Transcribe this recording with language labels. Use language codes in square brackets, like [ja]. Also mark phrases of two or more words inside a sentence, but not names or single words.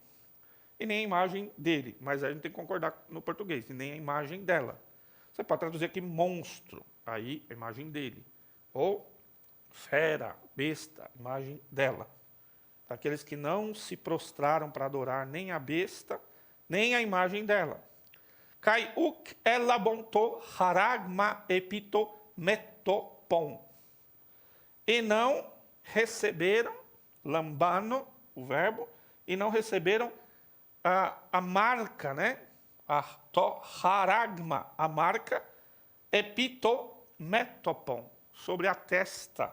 [pt] E nem a imagem dele, mas a gente tem que concordar no português, e nem a imagem dela. Você pode traduzir aqui monstro, aí a imagem dele. Ou fera, besta, imagem dela. Aqueles que não se prostraram para adorar nem a besta, nem a imagem dela. [el] Καὶ οὐκ ἔλαβον τὸ χάραγμα ἐπὶ τὸ μέτωπον. [pt] E não receberam, lambano, o verbo, e não receberam a marca, né? Haragma, a marca, [el] ἐπὶ τὸ μέτωπον, [pt] sobre a testa.